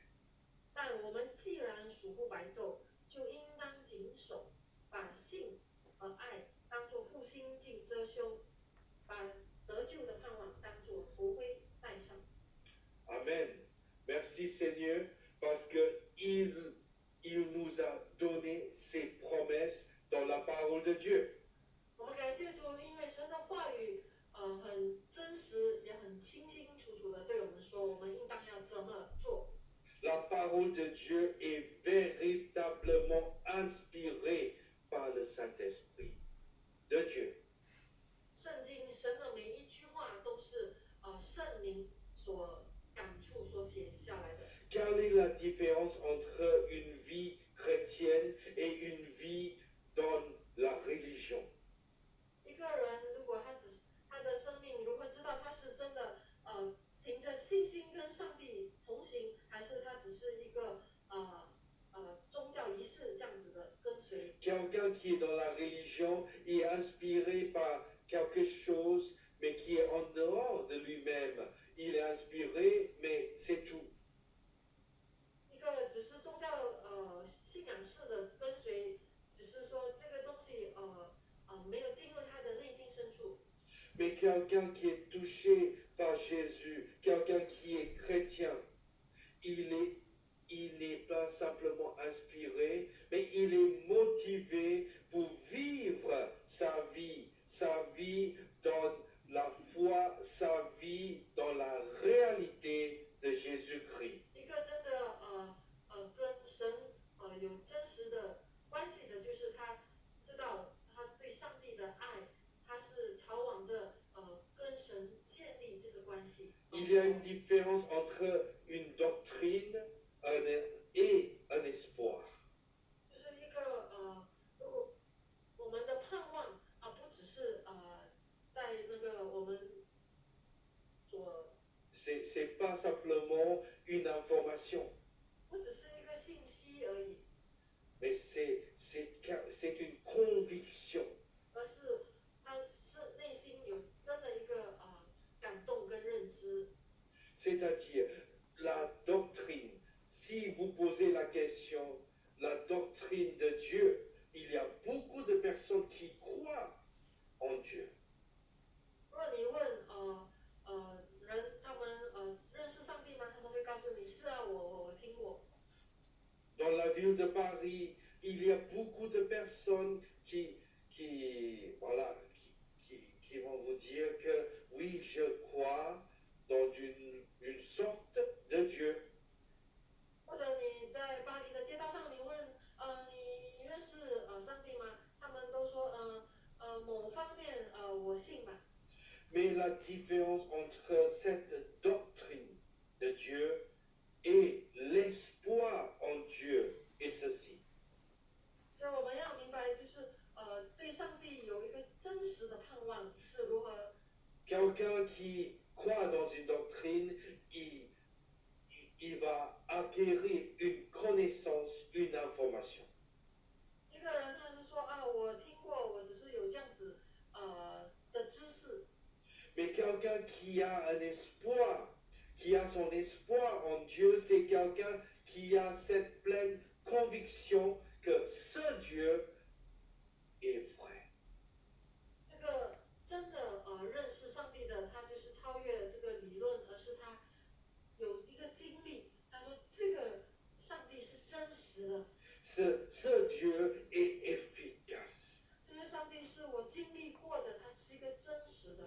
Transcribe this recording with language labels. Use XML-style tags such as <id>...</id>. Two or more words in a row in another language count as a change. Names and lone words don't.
<zh>但我们既然属乎白昼，就应当谨守，把信和爱当作护心镜遮胸，把得救的盼望当作头盔戴上。 Amen.</zh> <fr>Merci Seigneur, parce que il nous a donné ses promesses dans la parole de Dieu.</fr> <zh>我们感谢主，因为神的话语很真实，也很清清楚楚的对我们说，我们应当要怎么做。</zh> <fr>La parole de Dieu est véritablement inspirée par le Saint-Esprit de Dieu.</fr> <zh>圣经神的每一句话都是圣灵所感触、所写下来的。</zh> <fr>Quelle est la différence entre une vie chrétienne et une vie dans la religion?</fr> <zh>一个人如果他的生命如何知道他是真的凭着信心跟上帝同行，还是他只是一个宗教仪式这样子的跟随？</zh> <fr>Quelqu'un qui est dans la religion est inspiré par quelque chose, mais qui est en dehors de lui-même. Il est inspiré, mais c'est tout.</fr> <zh>一个只是宗教信仰式的跟随，只是说这个东西没有进入他的内心深处。</zh> <fr>Mais quelqu'un qui est touché par Jésus, quelqu'un qui est chrétien, il n'est pas simplement inspiré, mais il est motivé pour vivre sa vie dans la foi, sa vie dans la réalité de Jésus-Christ.</fr> <zh>一个真的跟神有真实的关系的，就是他知道他对上帝的爱，他是朝往着跟神建立这个关系。</zh> <fr>Il y a une différence entre une doctrine et un espoir.</fr> <zh>就是一个如果我们的盼望不只是在那个我们所</zh> <fr>C'est pas simplement une information,</fr> <zh>不只是一个信息而已，</zh> <fr>mais c'est une conviction.</fr> <zh>而是他是内心有真的一个感动跟认知。</zh> <fr>C'est-à-dire, la doctrine, si vous posez la question, la doctrine de Dieu, il y a beaucoup de personnes qui croient en Dieu.</fr> <zh>如果你问人他们认识上帝吗？他们会告诉你是啊，我听过。</zh> <fr>Dans la ville de Paris, il y a beaucoup de personnes voilà, qui vont vous dire que oui, je crois dans une sorte de Dieu.</fr> <zh>或者你在巴黎的街道上，你问你认识上帝吗？他们都说某方面我信吧。</zh> <fr>Mais la différence entre cette doctrine de Dieu et l'espoir en Dieu est ceci.</fr> <zh>所以我们要明白，就是对上帝有一个真实的盼望是如何。</zh> <fr>Quelqu'un qui croit dans une doctrine, il va acquérir une connaissance, une information.</fr> <zh>一个人他是说我听过，我只是有这样子的知识。</zh> <fr>Mais quelqu'un qui a un espoir, qui a son espoir en Dieu, c'est quelqu'un qui a cette pleine conviction que ce Dieu est vrai.</fr> <zh>这个真的认识上帝的，他就是超越这个理论，而是他有一个经历。他说这个上帝是真实的，</zh> <fr>Ce Dieu est efficace.</fr> <zh>这个上帝是我经历过的，他是一个真实的。</zh>